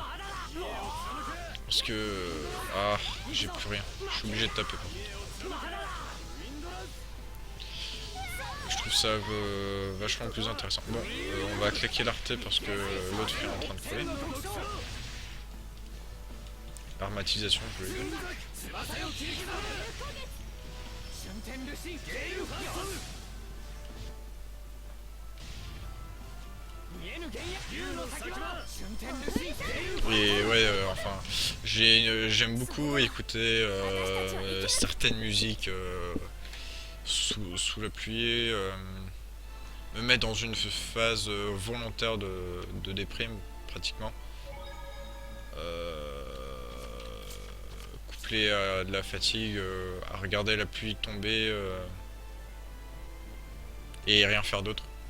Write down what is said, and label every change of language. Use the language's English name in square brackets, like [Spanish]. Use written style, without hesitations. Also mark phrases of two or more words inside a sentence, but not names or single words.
[French] Parce que... Ah, j'ai plus rien. Je suis obligé de taper. Je trouve ça vachement plus intéressant. Bon, on va claquer l'arte parce que l'autre est en train de couler. Armatisation, je voulais dire. [Japanese] 翼を切り刻む春天ルシンゲイルファースト見えぬ幻野竜の先は春天ルシンゲイルファースト [French] Et ouais, enfin, j'aime beaucoup écouter certaines musiques sous la pluie, me mettre dans une phase volontaire de déprime, pratiquement. Couplé à de la fatigue, à regarder la pluie tomber et rien faire d'autre.